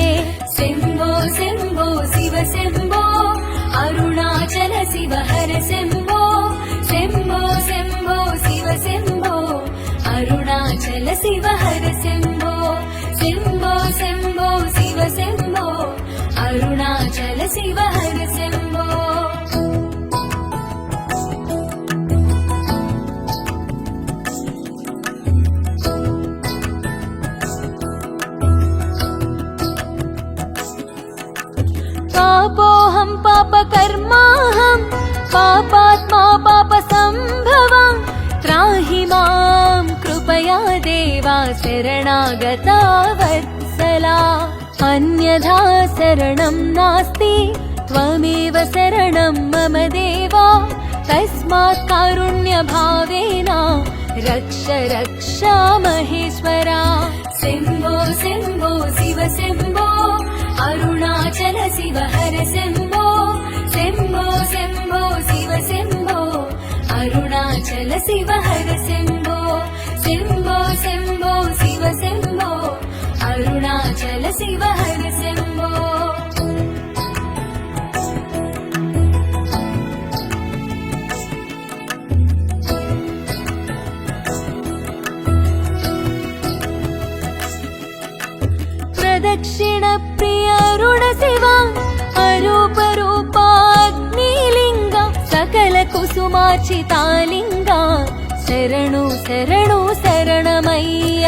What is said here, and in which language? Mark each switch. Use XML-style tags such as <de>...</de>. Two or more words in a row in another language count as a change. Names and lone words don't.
<sa>శంభో శంభో శివ శంభో అరుణాచల శివ హర శంభో శంభో శంభో శివ శంభో అరుణాచల శివ హర శంభో శంభో శంభో శివ శంభో అరుణాచల శివ హర శంభో पापोऽहं पापकर्माहं पापात्मा पापसम्भवं त्राहि मां कृपया देवा शरणागता वत्सला अन्यथा शरणं नास्ति त्वमेव शरणं मम देवा तस्मात् कारुण्यभावेन रक्ष रक्ष महेश्वरा శంభో శంభో శివ శంభో అరుణాచల శివ హర శంభో శంభో శంభో శివ శంభో అరుణాచల శివ హర శంభో శంభో శంభో శివ శంభో అరుణాచల శివ హర శంభో प्रदक्षिण प्रिय ऋण शिवा अरूप रूपाग्निलिंगा सकल कुसुमार्चितालिंगा</sa> <kn>ಶರಣು ಶರಣು ಶರಣಮಯ್ಯಾ</kn>